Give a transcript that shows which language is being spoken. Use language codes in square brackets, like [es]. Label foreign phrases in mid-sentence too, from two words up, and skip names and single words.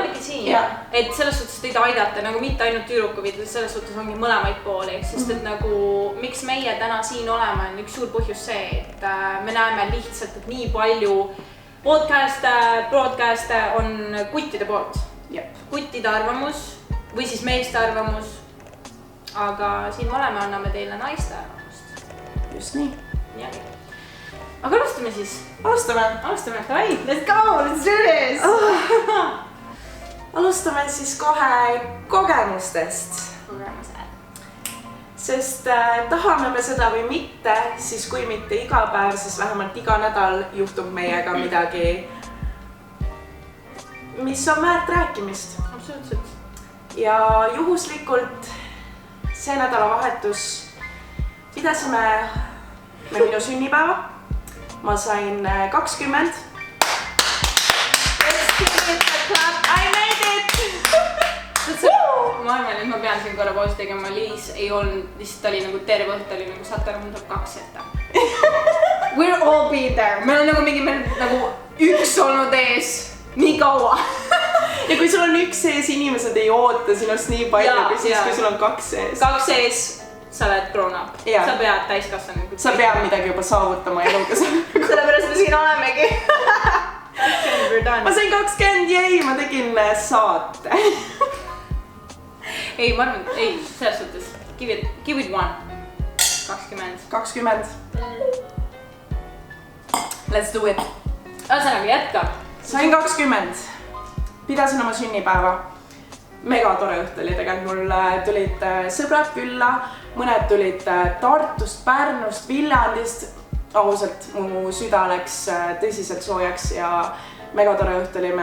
[et] olemegi siin, et selles suhtes teid aidata, nagu mitte ainult tüdrukuvid, selles suhtes ongi mõlemaid pooli, sest et nagu miks meie täna siin oleme, on üks suur põhjus see, et me näeme lihtsalt, et nii palju broadcast'e on kuttide poolt. Kuttide arvamus või siis meeste arvamus, aga siin oleme, anname teile naiste arvamust. Just nii. Aga alustame siis. Alustame, davai, [en] let's go, let's do this! [et] Alustame siis kohe kogemustest. Sest tahame me seda või mitte, siis kui mitte iga päev, siis vähemalt iga nädal juhtub meiega midagi, mis on väärt rääkimist. Absoluutselt. Ja juhuslikult see nädalavahetus pidasime me minu sünnipäeva. Ma sain 20. [en] Let's give it a clap. I made it! [et] Ma arvan, et ma pean siin korra pausi tegema. Liis ei olnud, lihtsalt oli nagu terve õht, oli nagu saate aru, mul tuleb 2 ette. [en] We're all been there. [et] Meil on nagu mingi, meil nagu üks olnud ees nii kaua. Ja kui sul on üks sees, inimesed ei oota sinust nii palju, kui siis, kui sul on 2 sees. 2 sees. sa oled [en] grown up. [et] Jaa. Sa pead täiskasvanud. Sa pead midagi juba saavutama eluga. Sellepärast me siin olemegi. Ma sain 20, jäi, ma tegin saate. Ei, ma arvan, ei, selles suhtes. [en] Give it one. 20. Let's do it. [et] Ühesõnaga, jätka. Sain 20. Pidasin oma sünnipäeva. Mega tore õht oli tegelikult. Mul tulid sõbrad külla. Mõned tulid Tartust, Pärnust, Viljandist. Ausalt, mu süda läks tõsiselt soojaks ja mega tore õht oli.